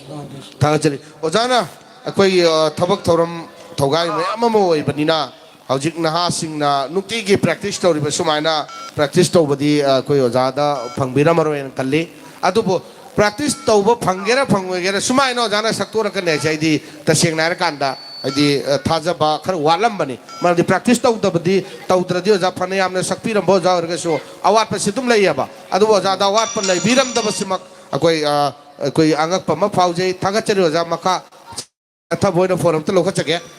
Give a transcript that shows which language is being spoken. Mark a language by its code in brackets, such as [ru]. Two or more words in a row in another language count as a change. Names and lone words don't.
[mni] Thagatsari ozana akoi thabak thoram thogai mayam ama oibanina hojik naha singna nukti gi practice toriba sumaina practice tobadi koi ozada phangbira maroen kalli adubo practice toba phangera phangwegera sumaina ozana saktora kan ne chaidi taseng nar kanda ꯍꯥꯏꯗꯤ ꯊꯥꯖꯕ ꯈꯔ ꯋꯥꯠꯂꯝꯕꯅꯤ ꯃꯔꯝꯗꯤ ꯄ꯭ꯔꯦꯛꯇꯤꯁ ꯇꯧꯗꯕꯗꯤ ꯇꯧꯗ꯭ꯔꯗꯤ ꯑꯣꯖꯥ ꯐꯅ ꯌꯥꯝꯅ ꯁꯛꯄꯤꯔꯝꯕ ꯑꯣꯖꯥ ꯑꯣꯏꯔꯒꯁꯨ ꯑꯋꯥꯠꯄꯁꯤ ꯑꯗꯨꯝ ꯂꯩꯌꯦꯕ ꯑꯗꯨꯕꯨ ꯑꯣꯖꯥꯗ ꯑꯋꯥꯠꯄ ꯂꯩꯕꯤꯔꯝꯗꯕꯁꯤꯃꯛ ꯑꯩꯈꯣꯏ ꯑꯉꯛꯄ ꯑꯃ ꯐꯥꯎꯖꯩ ꯊꯥꯒꯠꯆꯔꯤ ꯑꯣꯖꯥ ꯃꯈꯥ ꯆꯠꯊꯕ ꯑꯣꯏꯅ ꯐꯣꯟ ꯑꯝꯇ ꯂꯧꯈꯠꯆꯒꯦ